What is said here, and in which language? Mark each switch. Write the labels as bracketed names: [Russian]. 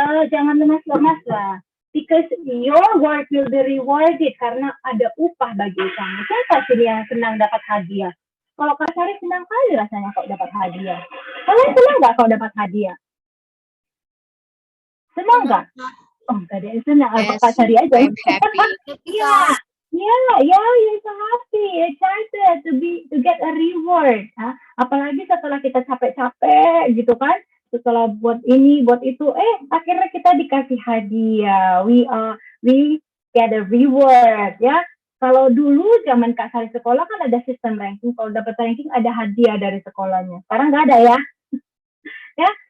[Indonesian] Jangan lemas-lemas lah. [English] Because your work will be rewarded [Indonesian] karena ada upah bagi kamu. Siapa sih yang senang dapat hadiah? Kalau Kak Sari senang kali rasanya kalau dapat hadiah. Kalian senang nggak kalau dapat hadiah? Senang nggak? Oh, nggak ada yang senang. [English] Yes, [Indonesian] Kak Sari aja. [English] I'm happy. Yeah, you're so happy, excited to get a reward. [Indonesian] Apalagi setelah kita capek-capek gitu kan, setelah buat ini, buat itu, akhirnya kita dikasih hadiah. [English] We get a reward, [Indonesian] ya. Kalau dulu zaman Kak Sari sekolah kan ada sistem ranking. Kalau dapat ranking ada hadiah dari sekolahnya. Sekarang nggak ada ya. Ya.